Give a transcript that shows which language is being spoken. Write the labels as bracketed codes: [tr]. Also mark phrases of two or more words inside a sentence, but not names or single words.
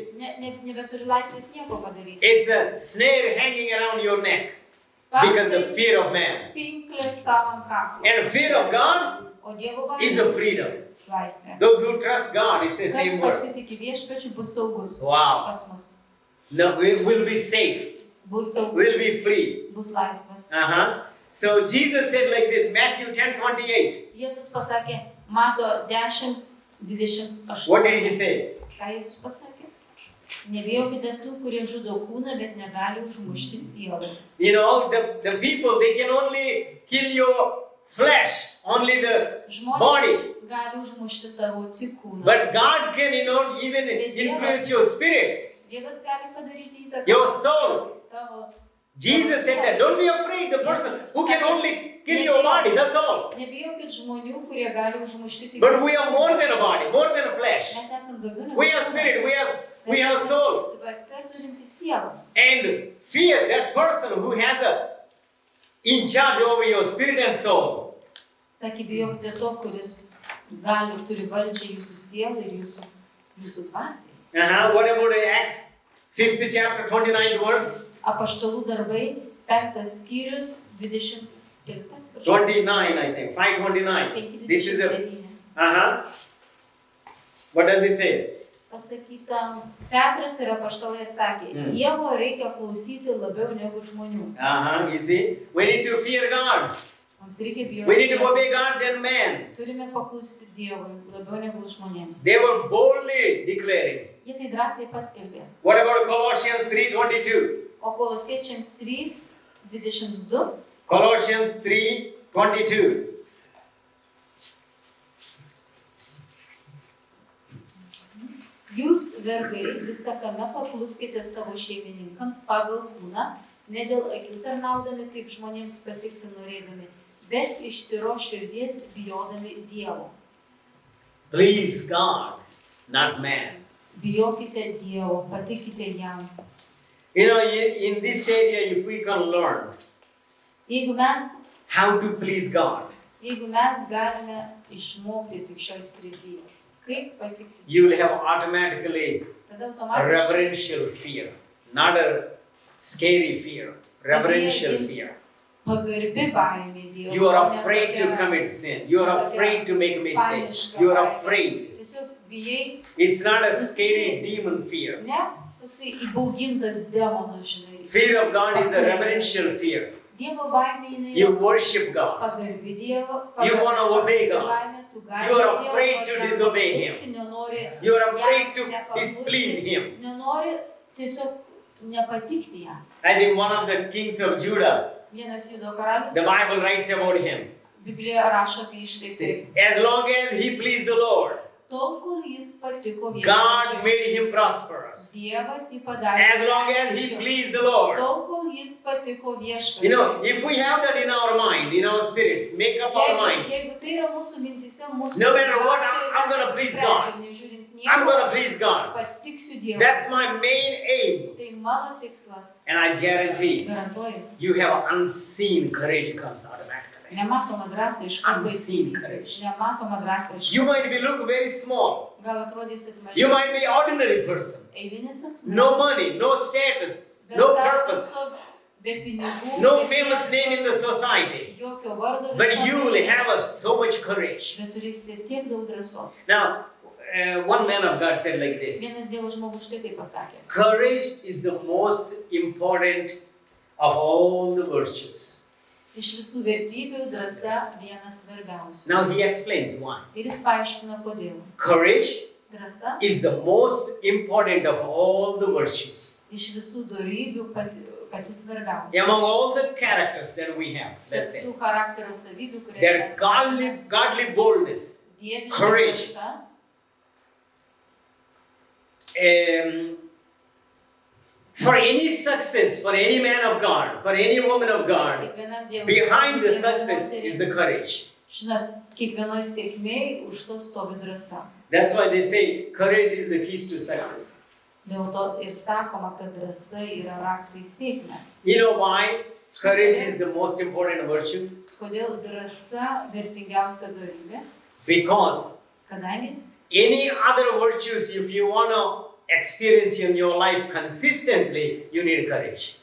[lt] Nebeturi laisvės nieko padaryti. [en] It's a snare hanging around your neck because the fear of man. [lt] Pinklės tavo ant kaklo. [en] And fear of God [lt] O Dievo baimė [en] is a freedom. [lt] Laisvė. [en] Those who trust God, it's the same [lt] Kas [en] verse. [lt] pasitiki viešpačiu, bus saugus. [en] Wow. [lt] Pas mus. [en] No, we will be safe. [lt] Bus saugus. [en] We'll be free. [lt] Bus laisvas. [en] So Jesus said like this, Matthew 10:28. [lt] Jėzus pasakė, Mato 10:28. [en] What did he say? [lt] Ką Jėzus pasakė? Nebijokite tų, kurie žudo kūną, bet negali užmušti sielos. [en] The people, they can only kill your flesh, only the body. [lt] Žmonės gali užmušti tavo tik kūną. [en] But God can, even influence your spirit, [lt] Dievas gali padaryti įtaką [en] your soul. [lt] tavo. [en] Jesus said that, don't be afraid, the person who can only kill your body, that's all. [lt] Nebijokit žmonių, kurie gali užmušti tik [en] But we are more than a body, more than a flesh. [lt] Mes esam daugiau negu [en] We are spirit, we are soul. [lt] Dvasia turinti sielą. [en] And fear that person who has in charge over your spirit and soul. [lt] Sakė, bijokite to, kuris turi valdžią jūsų sielą ir jūsų dvasiai. [en] What about Acts 5th chapter 29th verse? [lt] Apaštalų darbai, 5 skyrius, 25. [en] 29, I think. 5:29. This is What does it say? [lt] Pasakyta, Petras ir apaštalai atsakė, Dievo reikia klausyti labiau negu žmonių. [en] You see, we need to fear God. [lt] Mums reikia bijoti. [en] We need to obey God than man. [lt] Turime paklusti Dievui labiau negu žmonėms. [en] They were boldly declaring. [lt] Jie tai drąsiai paskelbė. [en] What about Colossians 3:22? [lt] O Kolosiečiams 3:22. [en] Colossians 3:22. [lt] Jūs, vergai, visą kame pakluskite savo šeimininkams pagal kūną, ne dėl akių tarnaudami, kaip žmonėms patikti norėdami, bet iš tyros širdies bijodami Dievo. [en] Please God, not man. [lt] Bijokite Dievo, patikite jam. [en] In this area, if we can learn how to please God, [lt] jeigu mes galime išmokti tik šioj srityje, kaip patikti, [en] you will have automatically a reverential fear, not a scary fear, reverential fear. [lt] Pagarbi baimė Dievo. [en] You are afraid to commit sin. You are afraid to make a mistake. You are afraid. [lt] Tiesiog bijai. [en] It's not a scary demon fear. [lt] Ne, toksai įbaugintas demonų, žinai. [en] Fear of God is a reverential fear. [lt] Dievo baimė jinai. [en] You worship God. [lt] Pagarbi Dievo. [en] You want to obey God. You are afraid to disobey Him. You are afraid to displease Him. [lt] Nenori tiesiog nepatikti jam. [en] I think one of the kings of Judah, [lt] Vienas Judo karalius. [en] the Bible writes about him. [lt] Biblija rašo apie štai taip. [en] As long as he pleased the Lord, [lt] Tol, kol jis patiko viešpačiui. [en] God made him prosperous. [lt] Dievas jį padarė. [en] As long as he pleased the Lord. [lt] Tol, kol jis patiko viešpačiui. [en] If we have that in our mind, in our spirits, make up our minds. [lt] Jeigu tai yra mūsų mintise, mūsų [en] No matter what, I'm going to please God. I'm going to please God. [lt] Patiksiu Dievui. [en] That's my main aim. [lt] Tai mano tikslas. [en] And I guarantee [lt] Garantuoju. [en] you have unseen courage comes automatically. [lt] Nematoma drąsa iš karto [en] Unseen [lt] įsivysi. [en] courage. [lt] Nematoma drąsa iš [en] You might look very small. [lt] Gal atrodysit mažiau. [en] You might be ordinary person. [lt] Eilinis asmuo. [en] No money, no status, no purpose, [lt] be pinigų. [en] no famous name in the society. [lt] Jokio vardo [en] But you will have so much courage. [lt] Bet turėsite tiek daug drąsos. [en] Now, one man of God said like this. [lt] Vienas Dievo žmogus štai taip pasakė. [en] Courage is the most important of all the virtues. [lt] Iš visų vertybių drąsa vienas svarbiausių. [en] Now he explains why. [lt] Ir jis paaiškina kodėl. [en] Courage [lt] Drąsa [en] is the most important of all the virtues. [lt] iš visų dorybių pati svarbiausia. [en] Among all the characters that we have, let's say, [lt] Tų charakterio savybių, kurias [en] their [lt] mes [en] godly boldness, [lt] dieviška [en] courage, [lt] drąsa, [en] for any success, for any man of God, for any woman of God, [lt] kiekvienam Dievui, [en] behind the [lt] Dievo [en] success [lt] moteriai, [en] is the courage. [lt] žinot, kiekvienoj sėkmėj už to stovi drąsa. [en] That's why they say courage is the keys to success. [lt] Dėl to ir sakoma, kad drąsa yra raktai sėkmę. [en] You know why? Courage is the most important virtue. [lt] Kodėl drąsa vertingiausia dorybė? [en] Because [lt] Kadangi [en] any other virtues, if you want to experience in your life consistently, you need courage.